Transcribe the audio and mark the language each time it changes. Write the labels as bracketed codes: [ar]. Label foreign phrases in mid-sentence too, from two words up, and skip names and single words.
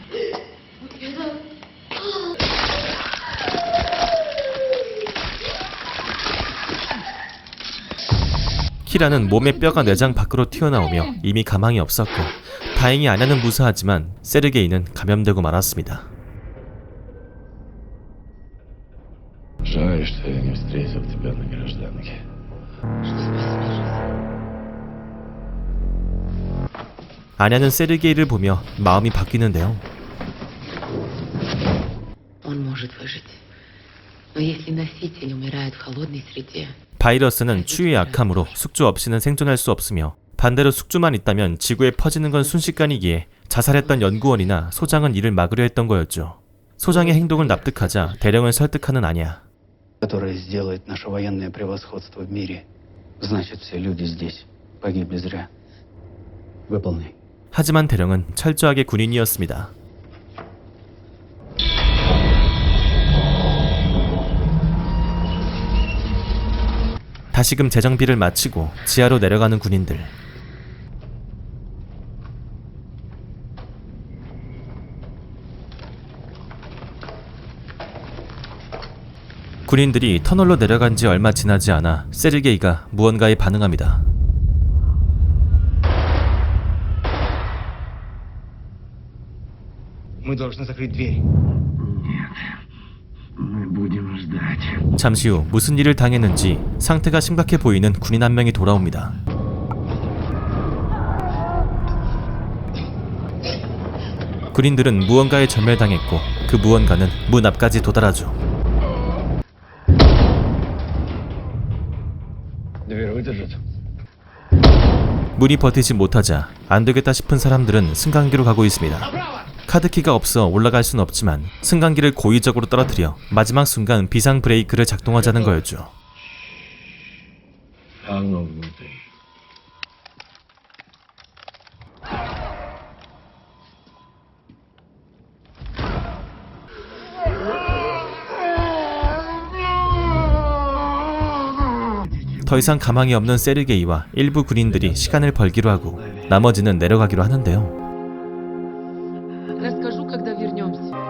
[ko] 키라는 몸의 뼈가 내장 밖으로 튀어나오며 이미 가망이 없었고 다행히 아냐는 무사하지만 세르게이는 감염되고 말았습니다. [ru] Жаль, что я не встретил тебя на гражданке. Что спас мне жизнь. [ko] 아냐는 세르게이를 보며 마음이 바뀌는데요. [ru] Он может выжить. Но если носитель умирает в холодной среде, [ko] 바이러스는 추위에 약하므로 숙주 없이는 생존할 수 없으며 반대로 숙주만 있다면 지구에 퍼지는 건 순식간이기에 자살했던 연구원이나 소장은 이를 막으려 했던 거였죠. 소장의 행동을 납득하자 대령을 설득하는 아냐. [ru] Которое сделает наше военное превосходство в мире. Значит, все люди здесь погибли зря. Выполни. [ko] 하지만 대령은 철저하게 군인이었습니다. 다시금 재정비를 마치고 지하로 내려가는 군인들. 군인들이 터널로 내려간 지 얼마 지나지 않아 세르게이가 무언가에 반응합니다. [ru] Мы должны закрыть дверь. Мы будем ждать. [ko] 잠시 후 무슨 일을 당했는지 상태가 심각해 보이는 군인 한 명이 돌아옵니다. 군인들은 무언가에 전멸당했고 그 무언가는 문 앞까지 도달하죠. [ru] Дверь выдержит? [ko] 문이 버티지 못하자 안되겠다 싶은 사람들은 승강기로 가고 있습니다. 카드키가 없어 올라갈 순 없지만 승강기를 고의적으로 떨어뜨려 마지막 순간 비상 브레이크를 작동하자는 거였죠. [ru] Оно внутри. [ko] 더 이상 가망이 없는 세르게이와 일부 군인들이 시간을 벌기로 하고 나머지는 내려가기로 하는데요. [ru] расскажу, когда вернемся.